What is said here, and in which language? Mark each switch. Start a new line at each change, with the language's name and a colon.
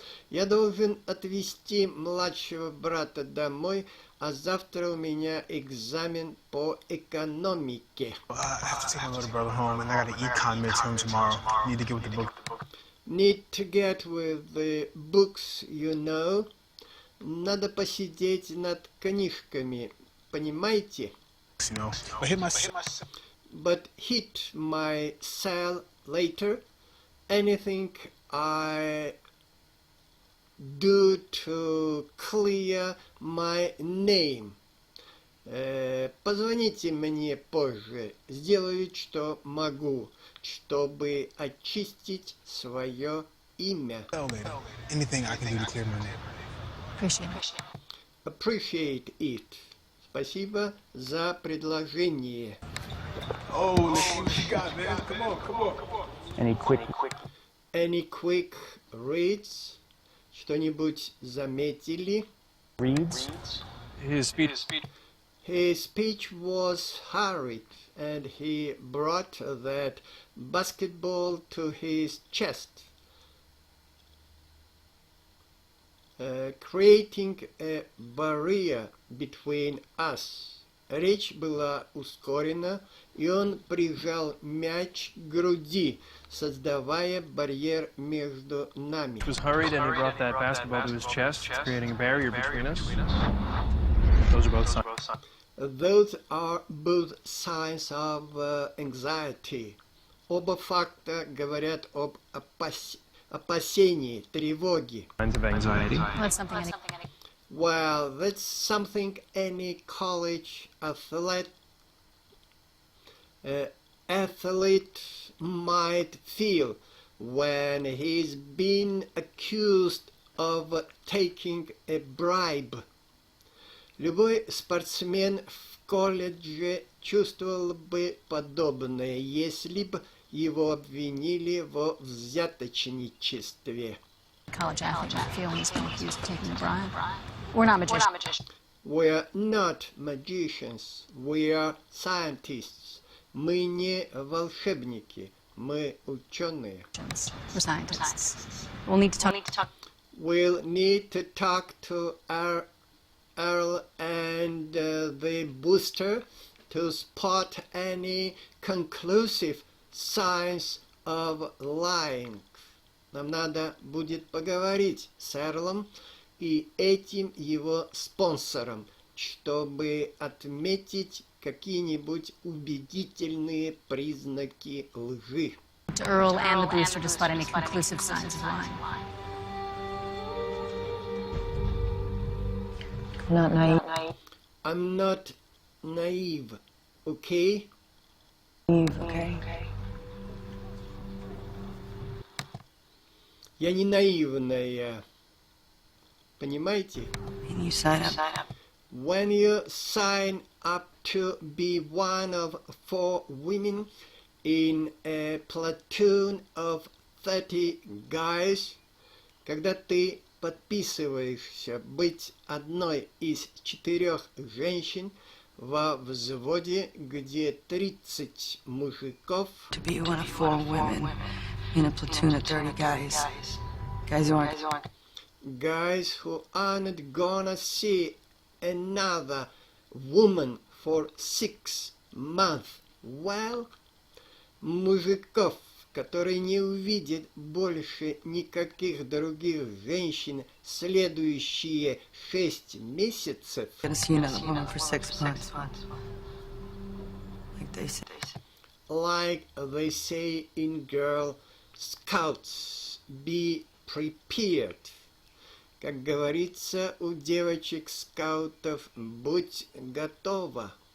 Russian: Я должен отвезти младшего брата домой, а завтра у меня экзамен по экономике.
English: I have to take my little brother home, and I got an econ midterm tomorrow. Need to get with the book. Need to get with the books, you know.
Russian: Надо посидеть над книжками, понимаете?
English: You know, But hit my cell later. Anything I do to clear my name.
Russian: Позвоните мне позже. Сделаю, что могу, чтобы очистить свое имя.
English: anything I can do to clear my name. Appreciate it.
Russian: Спасибо за предложение.
English: Oh, let's see what you got, man. Come on. Any quick reads?
Russian: Что-нибудь заметили?
English: reads? His speech was hurried, and he brought that basketball to his chest, creating a barrier between us.
Russian: Речь была ускорена, и он прижал мяч к груди, создавая барьер между нами.
English: was hurried and he brought that basketball to his chest, creating a barrier between us. Those are both signs. Those are both signs of anxiety.
Russian: Оба факта говорят об опасении, тревоге.
English: Signs of anxiety. That's something Well, that's something any college athlete might feel when he's been accused of taking a bribe.
Russian: Любой спортсмен в колледже чувствовал бы подобное, если бы его обвинили во взяточничестве.
English: college athlete might feel when he's been accused of taking a bribe. We're not magicians. We're not magicians, we are scientists.
Russian: Мы не волшебники, мы ученые.
English: We're scientists. We'll need to talk. We'll need to talk to Earl and the booster to spot any conclusive signs of lying.
Russian: Нам надо будет поговорить с Эрлом и этим его спонсором, чтобы отметить какие-нибудь убедительные признаки лжи.
English: To Earl and the booster to spot any conclusive signs of lying. Not naive. I'm not naive, okay? Okay.
Russian: Я не наивная. Понимаете?
English: And you sign up. When you sign up to be one of 4 women in a platoon of 30 guys,
Russian: когда ты подписываешься быть одной из 4 женщин во взводе, где 30 мужиков,
English: To be one of 4 women in a platoon of 30 guys. Guys who aren't gonna see another woman for 6 months. Well,
Russian: мужиков, которые не увидят больше никаких других женщин следующие 6 месяцев.
English: Gonna see another woman for 6 months. Like they say in Girl Scouts, be prepared.
Russian: Как говорится у девочек-скаутов, будь готова.